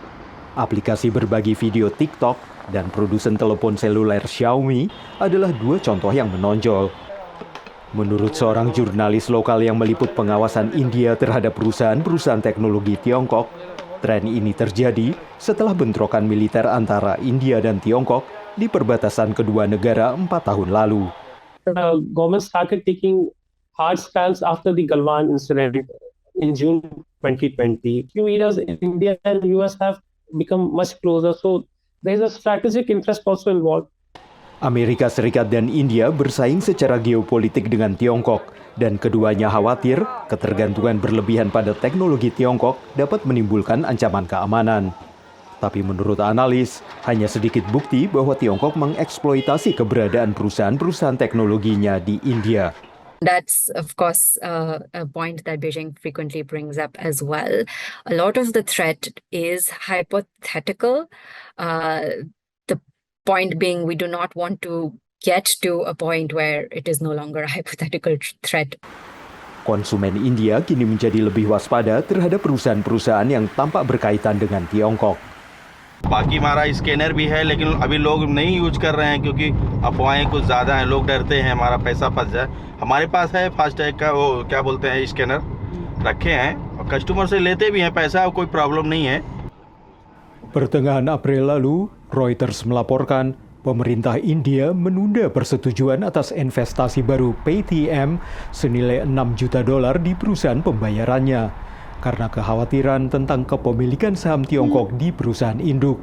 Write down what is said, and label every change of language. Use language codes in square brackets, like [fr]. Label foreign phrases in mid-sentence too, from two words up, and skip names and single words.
[id] Aplikasi berbagi video TikTok dan produsen telepon seluler Xiaomi adalah dua contoh yang menonjol. Menurut seorang jurnalis lokal yang meliput pengawasan India terhadap perusahaan-perusahaan teknologi Tiongkok, tren ini terjadi setelah bentrokan militer antara India dan Tiongkok di perbatasan kedua negara 4 tahun lalu. [en] The government started taking hard stance after the Galwan incident in June 2020. Few years in India and the US have become much closer, so there is a strategic interest also involved. [id] Amerika Serikat dan India bersaing secara geopolitik dengan Tiongkok, dan keduanya khawatir ketergantungan berlebihan pada teknologi Tiongkok dapat menimbulkan ancaman keamanan. Tapi menurut analis, hanya sedikit bukti bahwa Tiongkok mengeksploitasi keberadaan perusahaan-perusahaan teknologinya di India. [en] That's, of course, a point that Beijing frequently brings up as well. A lot of the threat is hypothetical. The point being, we do not want to get to a point where it is no longer a hypothetical threat. [id] Konsumen India kini menjadi lebih waspada terhadap perusahaan-perusahaan yang tampak berkaitan dengan Tiongkok. [hi] बाकी हमारा स्कैनर भी है, लेकिन अभी लोग नहीं यूज कर रहे हैं क्योंकि अफवाहें कुछ ज़्यादा हैं, लोग डरते हैं हमारा पैसा फंस जाए। हमारे पास है फास्टैग का वो क्या बोलते हैं स्कैनर रखे हैं और कस्टमर से लेते भी हैं पैसा, कोई प्रॉब्लम नहीं है। [id] Pertengahan April lalu, Reuters melaporkan pemerintah India menunda persetujuan atas investasi baru PayTM senilai $6 juta di perusahaan pembayarannya karena kekhawatiran tentang kepemilikan saham Tiongkok di perusahaan induk.